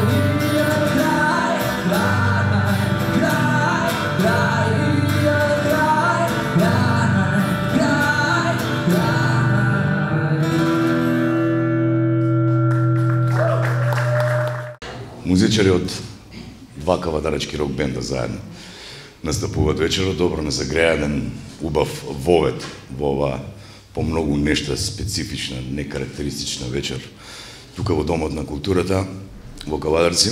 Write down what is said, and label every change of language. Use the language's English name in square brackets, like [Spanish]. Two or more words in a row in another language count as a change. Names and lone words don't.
[Polish] I ja graj, graj, graj, graj. I ja graj, graj, graj, graj. [Macedonian] Музичари од два кавадарачки рок бенда заедно настапуваат вечерот, добро на загрејаден, убав вовет во ова по многу нешта специфична, некарактеристична вечер тука во Домот на културата во Кавадарци.